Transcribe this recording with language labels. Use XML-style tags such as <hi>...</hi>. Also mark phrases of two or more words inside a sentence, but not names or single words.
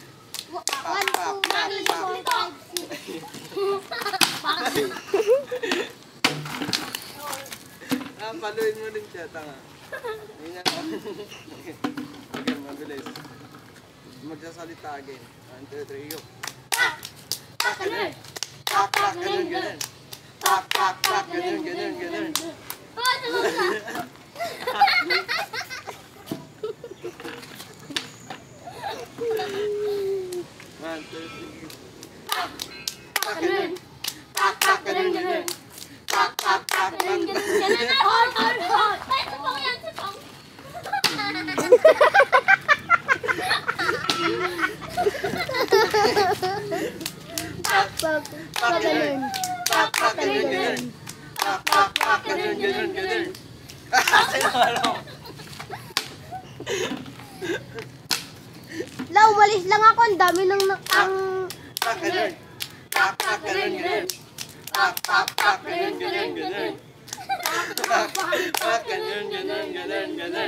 <tl>1, 2, 3, 4, 5, 6. Paluin mo din siya, tanga. Ganyan ka. Okay, mabilis. Magsasalita again. 1, 2, 3, go. Pak! Pak, ganun. Pak, pak, ganun, ganun. Pak, pak, pak, ganun, ganun, ganun.</tl> <en>One, two, three.</en> <tl>Pak! Pak, ganun. Pak, pak, ganun, ganun. Pak, pak, pak, pak, ganun. Pak, ganun. Pak, pak, ganun, ganun. Pak, pak, pak, ganun, ganun, ganun. Sinalo. La, umalis lang ako. Ang dami ng Pak, ganun. Pak, pak, ganun, ganun. Pak, pak, pak, ganun, ganun, ganun. Pak, pak, ganun, ganun, ganun, ganun.</tl>